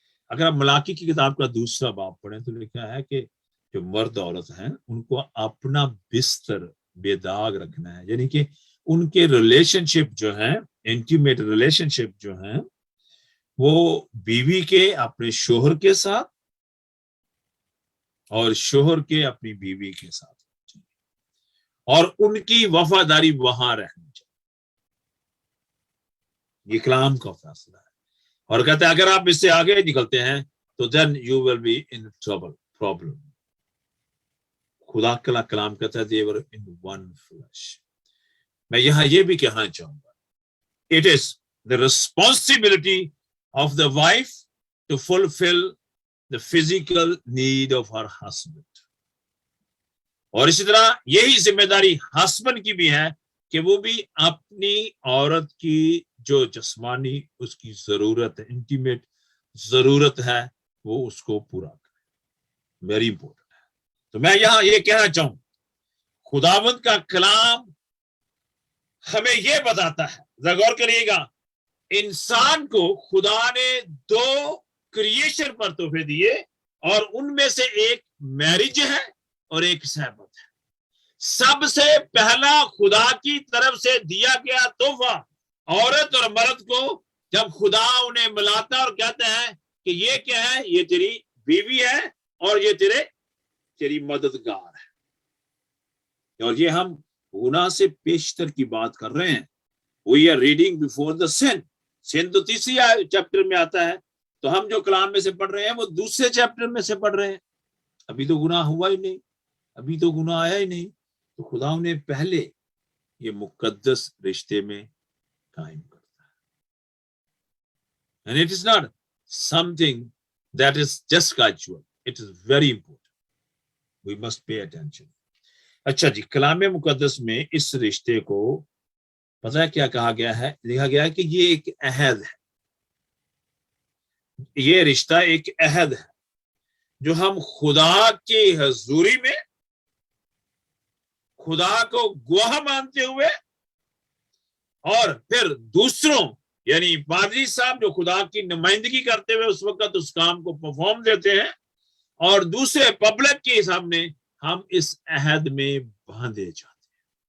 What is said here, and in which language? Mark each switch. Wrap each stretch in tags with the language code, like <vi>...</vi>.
<ur>اگر آپ ملاکی کی کتاب کا دوسرا باب پڑھیں تو لکھا ہے کہ جو مرد عورت ہیں ان کو اپنا بستر بے داغ رکھنا ہے، یعنی کہ ان کے ریلیشن شپ جو ہیں، انٹیمیٹ ریلیشن شپ جو ہیں، وہ بیوی کے اپنے شوہر کے ساتھ اور شوہر کے اپنی بیوی کے ساتھ، اور ان کی وفاداری وہاں رہنی چاہیے. یہ کلام کا فیصلہ ہے. اور کہتے ہیں اگر آپ اس سے آگے نکلتے ہیں تو</ur> <en>then you will be in trouble, problem.</en> <ur>خدا کا کلام کہتا ہے</ur> <en>they were in one flesh.</en> <ur>میں یہاں یہ بھی کہنا چاہوں گا</ur> <en>it is the responsibility of the wife to fulfill the physical need of her husband.</en> <ur>اور اسی طرح یہی ذمہ داری ہسبینڈ کی بھی ہے کہ وہ بھی اپنی عورت کی جو جسمانی اس کی ضرورت ہے، انٹیمیٹ ضرورت ہے، وہ اس کو پورا کرے. ویری امپورٹنٹ ہے. تو میں یہاں یہ کہنا چاہوں خداوند کا کلام ہمیں یہ بتاتا ہے، ذرا غور کریے گا، انسان کو خدا نے 2 کریشن پر تحفے دیے اور ان میں سے ایک میرج ہے اور ایک صحبت ہے. سب سے پہلا خدا کی طرف سے دیا گیا تحفہ عورت اور مرد کو جب خدا انہیں ملاتا اور کہتے ہیں کہ یہ کیا ہے، یہ تیری بیوی ہے اور یہ تیری مددگار ہے. اور یہ ہم گناہ سے پیشتر کی بات کر رہے ہیں.</ur> <en>We are reading before the sin.</en> <ur>sin تو 3 چیپٹر میں آتا ہے، تو ہم جو کلام میں سے پڑھ رہے ہیں وہ 2 چیپٹر میں سے پڑھ رہے ہیں. ابھی تو گناہ ہوا ہی نہیں، ابھی تو گناہ آیا ہی نہیں. تو خدا نے پہلے یہ مقدس رشتے میں قائم کرتا ہے.</ur> <en>And it is not something that is just casual. It is very important. We must pay attention.</en> <ur>اچھا جی، کلام مقدس میں اس رشتے کو پتہ ہے کیا کہا گیا ہے؟ لکھا گیا ہے کہ یہ ایک عہد ہے. یہ رشتہ ایک عہد ہے جو ہم خدا کی حضوری میں خدا کو گواہ مانتے ہوئے اور پھر دوسروں یعنی پادری صاحب جو خدا کی نمائندگی کرتے ہوئے اس وقت اس کام کو پرفارم دیتے ہیں، اور دوسرے پبلک کے سامنے ہم اس عہد میں باندھے جاتے ہیں.</ur>